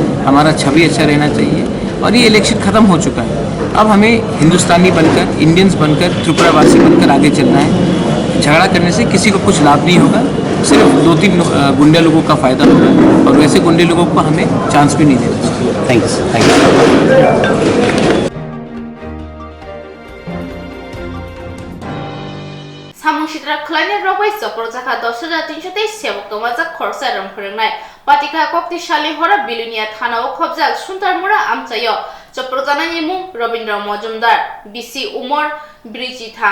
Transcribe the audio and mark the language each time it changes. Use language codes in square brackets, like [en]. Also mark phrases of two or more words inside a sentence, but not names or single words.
[hi] हमारा छवि अच्छा रहना चाहिए और ये इलेक्शन ख़त्म हो चुका है। अब हमें हिंदुस्तानी बनकर, इंडियंस बनकर, त्रिपुरा वासी बनकर आगे चलना है। झगड़ा करने से किसी को कुछ लाभ नहीं होगा, सिर्फ 2-3 गुंडे लोगों का फ़ायदा होगा और वैसे गुंडे लोगों को हमें चांस भी नहीं देना चाहिए। [en] thank you. [trp] सामुशिद्रा खलाइने रबाय सप्रजाखा 10,323 सेवक तमाजा खरसा रं फोरोंनाय पाटिका कक्तिशाली हरा बिलुनिया थानाव खबजाल सुंतारमुरा आमचायो चप्रजानानि मुं रविन्द्र मजुमदार बीसी उमर ब्रिजिथा